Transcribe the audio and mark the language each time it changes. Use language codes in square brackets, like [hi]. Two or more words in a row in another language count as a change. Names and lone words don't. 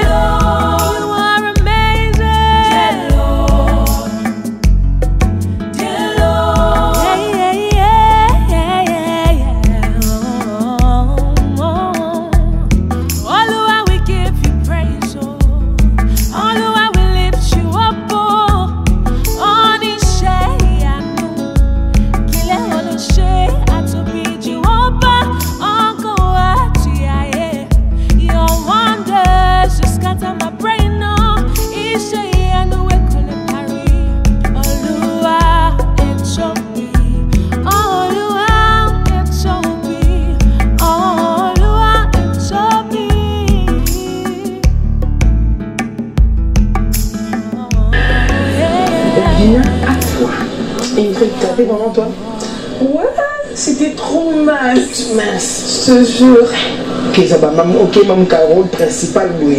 [en] You are amazing. Oluwa, we give you praise, oh. Oluwa, we lift you up, oh. [yo] Oníṣẹ́ ìyanu, kílẹ̀ olùṣe àtòbí Jehovah, ọkọ̀ àti ayé. [en] Your wonders just scatter my brain, oh. [yo] Iṣẹ́ ìyanu we kò lè parí. Olúwa, ẹ tóbi. Olúwa, ẹ tóbi. Olúwa, ẹ tóbi. [fr] Davina, à toi. Et il fait taper devant toi. Ouais, c'était trop mince. Mince. Je te jure. Ok, ça va. Ok, maman, rôle principal, oui.